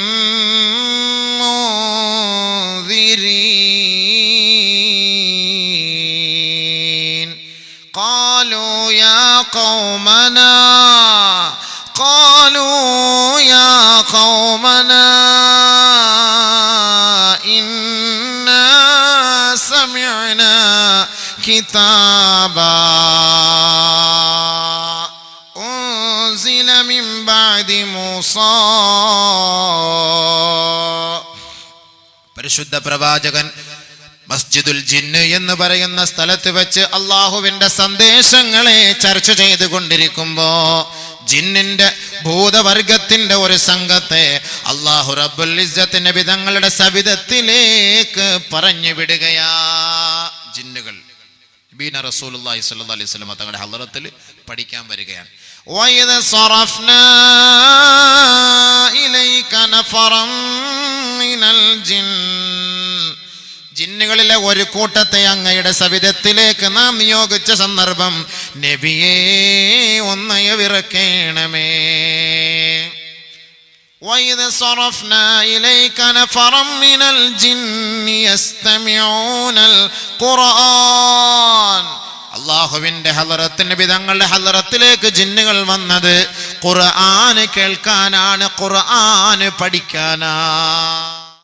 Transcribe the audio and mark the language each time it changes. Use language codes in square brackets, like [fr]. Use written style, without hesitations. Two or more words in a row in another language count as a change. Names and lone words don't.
[ar] مُنذِرِينَ قالوا يا قومنا إنا سمعنا كتابا أنزل من بعد موسى. [ml] പരിശുദ്ധ പ്രവാചകൻ മസ്ജിദുൽ ജിന്ന് എന്ന് പറയുന്ന സ്ഥലത്ത് വെച്ച് അള്ളാഹുവിന്റെ സന്ദേശങ്ങളെ ചർച്ച ചെയ്തുകൊണ്ടിരിക്കുമ്പോ ജിന്നിന്റെ ഭൂതവർഗത്തിന്റെ ഒരു സംഘത്തെ അല്ലാഹു [ar] رب العزة [ml] നബി തങ്ങളുടെ സവിധത്തിലേക്ക് പറഞ്ഞു വിടുകയാ. ജിന്നുകൾ [ar] نبينا رسول الله صلى الله عليه وسلم [ml] തങ്ങളുടെ ഹളറത്തിൽ പഠിക്കാൻ വരികയാണ്. [ar] وَإِذْ صَرَفْنَا إِلَيْكَ نَفَرًا مِنَ الْجِنِّ [ml] ജിന്നുകളിലെ ഒരു കൂട്ടത്തെ അങ്ങയുടെ സവിധത്തിലേക്ക് നാം നിയോഗിച്ച സന്ദർഭം നബിയേ ഒന്നയവിറക്കേണമേ. [ar] وَإِذْ صَرَفْنَا إِلَيْكَ نَفَرًا مِنَ الْجِنِّ يَسْتَمِعُونَ الْقُرْآنَ [ml] അല്ലാഹുവിന്റെ ഹളറത്ത് നബി തങ്ങളുടെ ഹളറത്തിലേക്ക് ജിന്നുകൾ വന്നത് ഖുർആൻ കേൾക്കാനാണ്, ഖുർആൻ പഠിക്കാനാണ്.